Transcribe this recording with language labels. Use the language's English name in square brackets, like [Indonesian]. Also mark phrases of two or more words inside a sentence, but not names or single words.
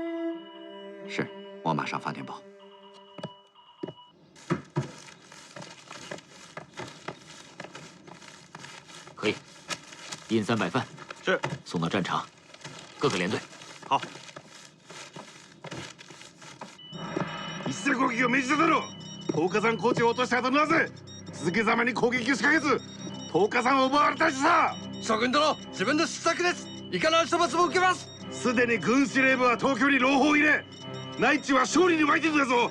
[Chinese] 是，我马上发电报。可以，印300份，是，送到战场，各个连队。好。 [Japanese] 一斉攻撃を命じただろう。10日山高地を落とした後なぜ続けざまに攻撃を仕掛けず10日山を奪われたしさ。諸君殿、自分の失策です。いかなる処罰も受けます。すでに軍司令部は東京に朗報を入れ、内地は勝利に沸いてるんだぞ。